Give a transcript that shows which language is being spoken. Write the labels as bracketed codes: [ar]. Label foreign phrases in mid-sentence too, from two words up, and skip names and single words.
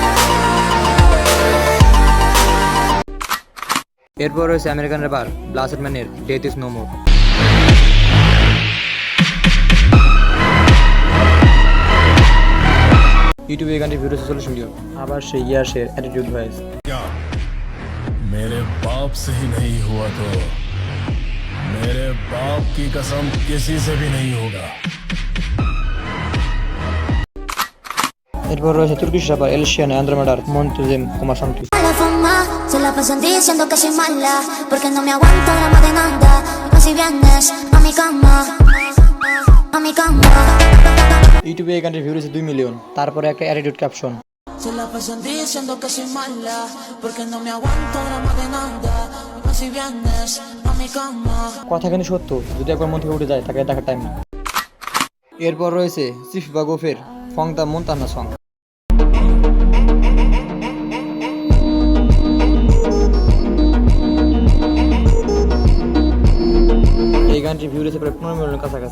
[bn] এরপর রয়েছে আমেরিকান র্যাপার ব্লাস্টেড ম্যানের ডেথ ইজ নো মোর। ইউটিউবে এই গানটির ভিউ রয়েছে 40 মিলিয়ন। আবার সেই ইয়াশের অ্যাটিটিউড ভয়েস। [hi] मेरे बाप से ही नहीं हुआ तो मेरे बाप की कसम किसी से भी नहीं होगा। [bn] এরপর রয়েছে তুর্কিশ র্যাপার এলশিয়ান আন্দ্রোমেডার মন্তুজেম কুমার সংটি। [es] La fama se la pasan diciendo que soy mala porque no me aguanto drama de nada. Así vienes a mi cama, a mi cama. [bn] ইউটিউবে এই গানটির ভিউ রয়েছে 2 মিলিয়ন। তারপরে একটা অ্যাটিটিউড ক্যাপশন। [es] Se la pasan diciendo que soy mala porque no me aguanto drama de nada. Así vienes a mi cama. [bn] কথা কিন্তু সত্য, যদি একবার মন থেকে উঠে যায় তাকে দেখার টাইম না। এরপর রয়েছে চিফ বাগোফের ফং দ্য মন্তানা সং। এই গানটির ভিউ রয়েছে প্রায় 15 মিলিয়নের কাছাকাছি।